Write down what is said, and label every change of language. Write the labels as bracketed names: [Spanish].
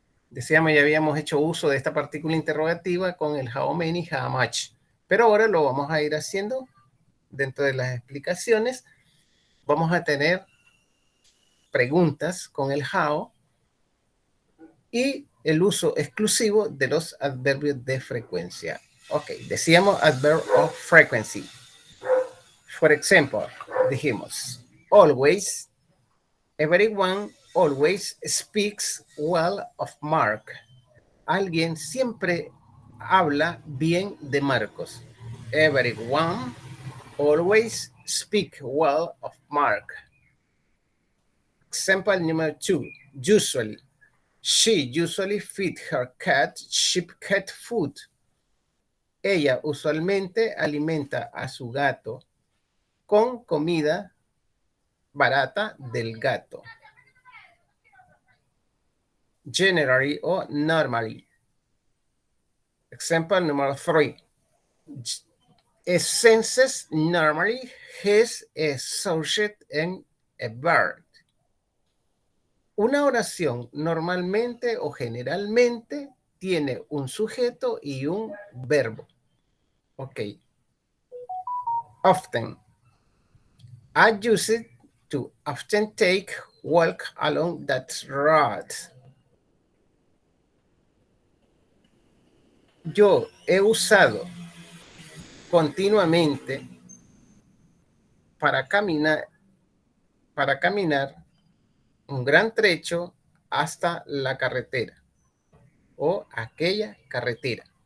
[Spanish] Decíamos, ya habíamos hecho uso de esta partícula interrogativa con el [English] how many, how much. [Spanish] Pero ahora lo vamos a ir haciendo dentro de las explicaciones. Vamos a tener preguntas con el how y el uso exclusivo de los adverbios de frecuencia. [English] Ok, decíamos adverb of frequency. For example, dijimos, always, everyone always speaks well of Mark. [Spanish] Alguien siempre habla bien de Marcos. [English] Everyone always speak well of Mark. Example number 2, usually. She usually feed her cat sheep cat food. [Spanish] Ella usualmente alimenta a su gato con comida barata del gato. [English] Generally o normally. Example number 3. A sentence normally has a subject and a verb. [Spanish] Una oración normalmente o generalmente tiene un sujeto y un verbo. [English] Ok. Often. I use it to often take walk along that road. [Spanish] Yo he usado continuamente para caminar un gran trecho hasta la carretera o aquella carretera.